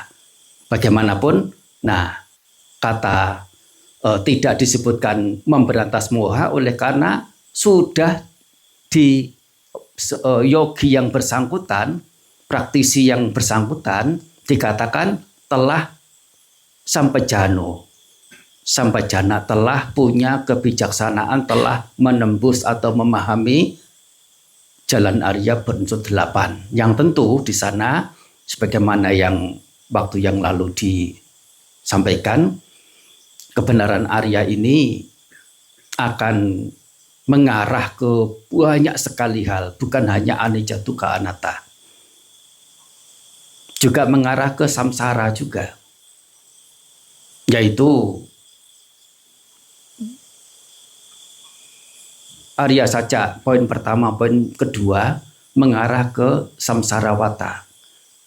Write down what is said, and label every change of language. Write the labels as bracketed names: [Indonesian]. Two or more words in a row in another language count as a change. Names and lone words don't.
[Indonesian] Bagaimanapun, nah kata tidak disebutkan memberantas moha oleh karena sudah di yogi yang bersangkutan, praktisi yang bersangkutan dikatakan telah sampajana, telah punya kebijaksanaan, telah menembus atau memahami jalan Arya berunsur 8. Yang tentu di sana sebagaimana yang waktu yang lalu disampaikan, kebenaran Arya ini akan mengarah ke banyak sekali hal, bukan hanya [Pali] anicca dukkha anatta. [Indonesian] Juga mengarah ke samsara juga. Yaitu Arya saja, poin pertama, poin kedua mengarah ke samsarawata.